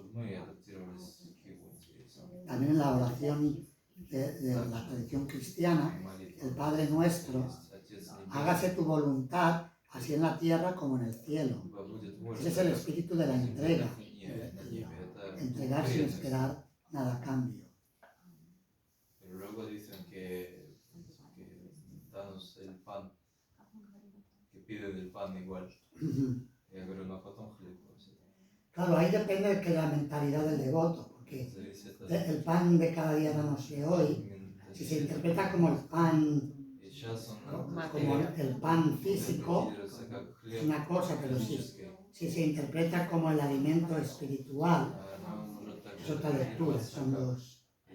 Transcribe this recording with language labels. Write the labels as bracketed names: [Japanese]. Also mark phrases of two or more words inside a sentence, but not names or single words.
[Spanish] También en la oración de la tradición cristiana, el Padre Nuestro, hágase tu voluntad, así en la tierra como en el cielo. Ese es el espíritu de la entrega, entregar sin esperar nada a cambio. Pero luego dicen que danos el pan, que piden el pan igual. [Russian] Я говорю, но потом хлеб. [Spanish] Claro, ahí depende de la mentalidad del devoto, porque el pan de cada día danosle hoy, si se interpreta como el pan, como el pan físico, es una cosa, pero si se interpreta como el alimento espiritual, es otra lectura, son dos.